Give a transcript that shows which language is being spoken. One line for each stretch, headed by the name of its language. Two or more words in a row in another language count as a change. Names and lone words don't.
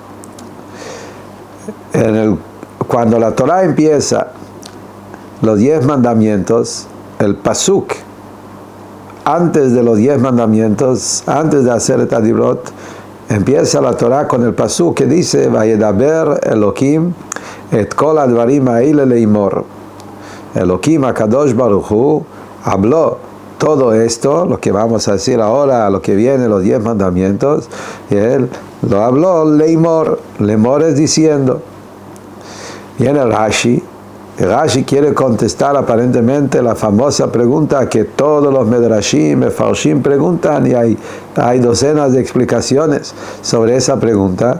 Spanish: Cuando la Torah empieza los 10 mandamientos, el pasuk antes de los 10 mandamientos, antes de hacer el Tadibrot, empieza la Torah con el pasuk que dice
Hebrew: וידבר אלהים את כל הדברים האלה לאמר. אלהים הקדוש ברוך הוא
Spanish: habló todo esto, lo que vamos a decir ahora, lo que viene, los 10 mandamientos, y él lo habló leimor. Leimor es diciendo. Viene Rashi. Rashi quiere contestar aparentemente la famosa pregunta que todos los
Hebrew: מדרשים מפרשים
Spanish: preguntan, y hay docenas de explicaciones sobre esa pregunta.